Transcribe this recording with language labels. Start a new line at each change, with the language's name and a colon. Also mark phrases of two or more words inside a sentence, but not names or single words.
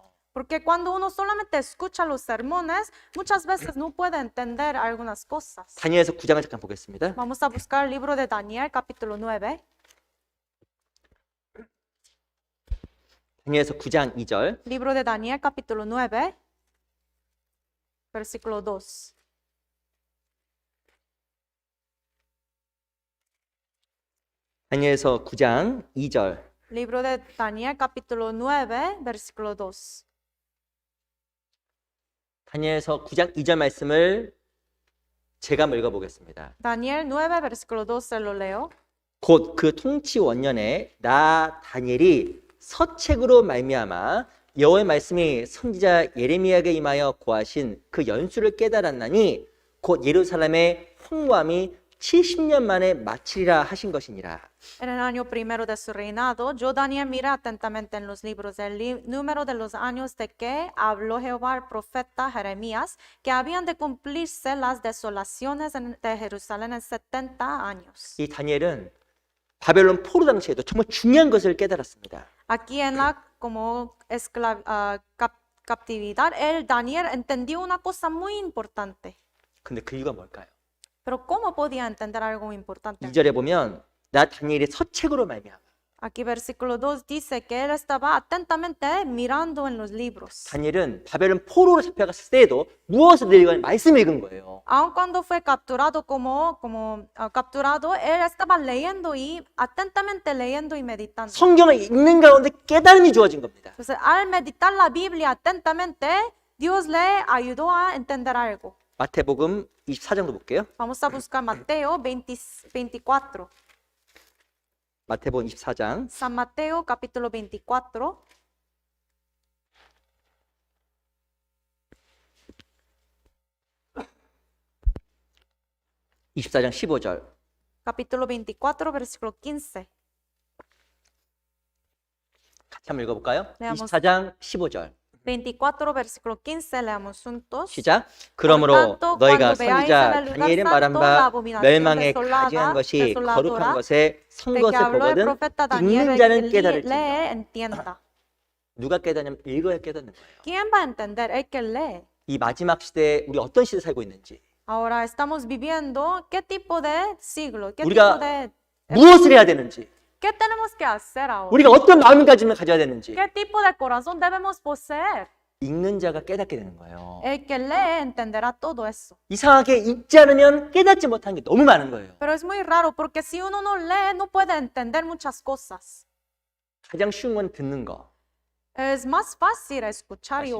Spanish: Porque cuando uno solamente escucha los sermones, muchas veces no puede entender algunas cosas.
Korean: 다니엘서 9장을 잠깐 보겠습니다.
Spanish: Vamos a buscar el libro de Daniel, capítulo 9.
Korean: 다니엘서 9장 2절.
Spanish: Libro de Daniel, capítulo 9, versículo 2.
Korean: 다니엘서 9장 2절.
Spanish: Libro de Daniel, capítulo 9, versículo 2.
Korean: 다니엘서 9장 2절 말씀을 제가 한번 읽어보겠습니다.
Spanish: Daniel 9, versículo 2, se lo leo.
Korean: 곧 그 통치 원년에 나 다니엘이 서책으로 말미암아 여호와의 말씀이 선지자 예레미야에게 임하여 고하신 그 연수를 깨달았나니 곧 예루살렘의 황무함이 70년 만에 마치리라 하신 것이니라.
Spanish: En el año primero de su reinado, yo Daniel miré atentamente en los libros del número de los años de que habló Jehová al profeta Jeremías, que habían de cumplirse las desolaciones de Jerusalén en 70 años.
Korean: 이 다니엘은 바벨론 포로 당시에도 정말 중요한 것을 깨달았습니다.
Spanish: Aquí en la como captividad, el Daniel entendió una cosa muy importante.
Korean: 근데 그 이유가 뭘까요?
Spanish: Pero ¿cómo podía entender algo importante?
Korean: 2절에 보면 나 다니엘이 서책으로 말미암아.
Spanish: Aquí versículo 2 dice que él estaba atentamente mirando en los libros.
Korean: 다니엘은 바벨론 포로로 잡혀갔을 때에도 무엇을 읽은 말씀을 읽은 거예요.
Spanish: Aun cuando fue capturado capturado, él estaba leyendo y atentamente leyendo y meditando.
Korean: 성경을 읽는 가운데 깨달음이 주어진 겁니다.
Spanish: Entonces, al meditar la Biblia atentamente, Dios le ayudó a entender algo.
Korean: 마태복음 24장도 볼게요.
Spanish: Vamos a buscar Mateo 24.
Korean: 마태복음 24장
Spanish: San Mateo capítulo 24.
Korean: (24장 15절)
Spanish: Capítulo 24, versículo 15.
Korean: 같이 한번 읽어볼까요?
Spanish: Leamos.
Korean: 24장 15절
Spanish: 24, versículo 15, leamos juntos.
Korean: 시작. 그러므로
Spanish: tanto,
Korean: 너희가
Spanish: cuando veáis
Korean: 선지자
Spanish: en el lugar
Korean: 다니엘의
Spanish: santo
Korean: 말한
Spanish: la
Korean: 바
Spanish: abominación
Korean: 멸망에
Spanish: desolada,
Korean: 가증한 것이
Spanish: desoladora,
Korean: 거룩한 것에 선
Spanish: de que
Korean: 것을
Spanish: habló el
Korean: 보거든
Spanish: profeta Daniel,
Korean: 읽는
Spanish: el
Korean: 자는
Spanish: que
Korean: 깨달을지니라.
Spanish: lee, entienda.
Korean: 누가 깨닫냐면 읽어야 깨닫는 거예요.
Spanish: ¿Quién va a entender? El que lee.
Korean: 이 마지막 시대에 우리 어떤 시대에 살고 있는지,
Spanish: Ahora estamos viviendo qué tipo de siglo, qué
Korean: 우리가
Spanish: tipo de...
Korean: 무엇을 해야 되는지,
Spanish: ¿Qué tenemos que hacer ahora?
Korean: 우리가 어떤 마음가짐을 가져야 되는지
Spanish: ¿Qué tipo de corazón debemos poseer?
Korean: 읽는 자가 깨닫게 되는 거예요.
Spanish: El que lee entenderá todo eso.
Korean: 이상하게 읽지 않으면 깨닫지 못한 게 너무 많은 거예요.
Spanish: Pero es muy raro porque si uno no lee, no puede entender muchas cosas.
Korean: 가장 쉬운 건 듣는 거.
Spanish: Es más fácil escuchar y